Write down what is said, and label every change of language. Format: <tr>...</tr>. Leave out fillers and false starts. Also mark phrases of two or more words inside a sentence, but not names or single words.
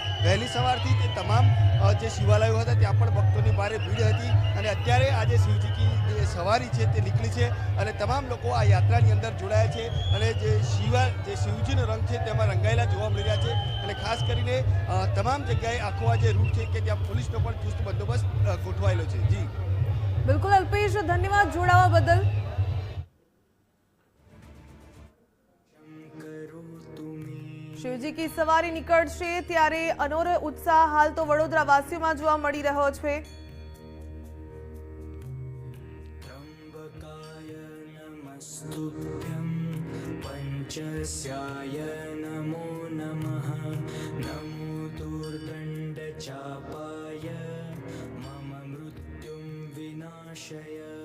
<gu>વહેલી સવારથી તે તમામ જે શિવાલયો હતા ત્યાં પણ ભક્તોની ભારે ભીડ હતી અને અત્યારે આજે શિવજી કી જે સવારી છે તે નીકળી છે અને તમામ લોકો આ યાત્રાની અંદર જોડાયા છે અને જે શિવજીનો રંગ છે તેમાં રંગાયેલા જોવા મળી રહ્યા છે અને ખાસ કરીને તમામ જગ્યાએ આખો આ જે રૂટ છે કે ત્યાં પોલીસનો પણ ચુસ્ત બંદોબસ્ત ગોઠવાયેલો છે। જી બિલકુલ અલ્પેશ, ધન્યવાદ જોડાવા બદલ। શિવજી કી સવારી નીકળશે ત્યારે અનોરો ઉત્સાહ હાલ તો વડોદરા વાસીઓમાં જોવા મળી રહ્યો છે।</gu> <sa>पंचस्याय नमो नमः। नमो दुर्दण्डचापाय मम मृत्युं विनाशय।</sa>